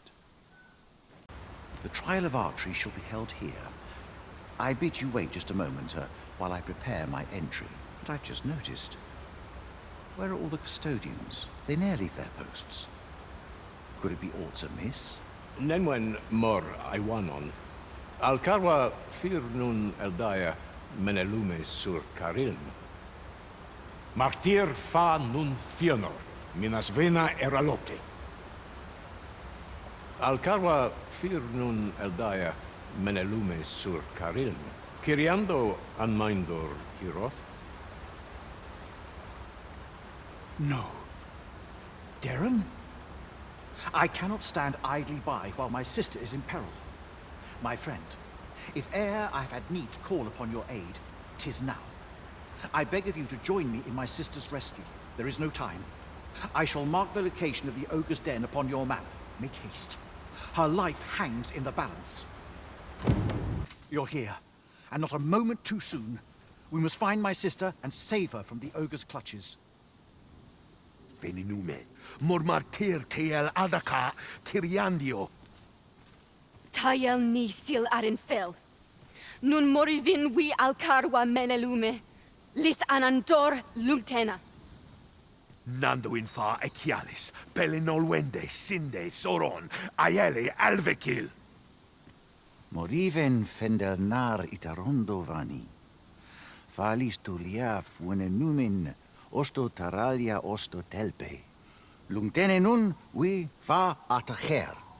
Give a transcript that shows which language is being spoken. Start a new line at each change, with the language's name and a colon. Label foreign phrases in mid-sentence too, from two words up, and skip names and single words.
English: The trial of archery shall be held here. I bid you wait just a moment while I prepare my entry. But I've just noticed. Where are all the custodians? They ne'er leave their posts. Could it be aught amiss? Nenwen mor Iwanon. Alcarwa fir nun eldaya menelume sur carilm. Martir fa nun fionor, minas vena eralote. Alcarwa fir nun eldaya menelume sur carilm. Kiriando anmindor hiroth. No. Doireann? I cannot stand idly by while my sister is in peril. My friend, if e'er I've had need to call upon your aid, 'tis now. I beg of you to join me in my sister's rescue. There is no time. I shall mark the location of the ogre's den upon your map. Make haste. Her life hangs in the balance. You're here, and not a moment too soon. We must find my sister and save her from the ogre's clutches. Veninume, mormartir teel adaka kiriandio. Tayel ni sil arin fel. Nun morivin wi alcarwa menelume. Lis anandor lungtena. Nando infa echialis, pelinolwende, sinde, soron, aiele alvekil. Moriven fendernar itarondo vani. Falis tuliaf venenumin osto taralia osto telpe. Lungtene nun wi fa atacher.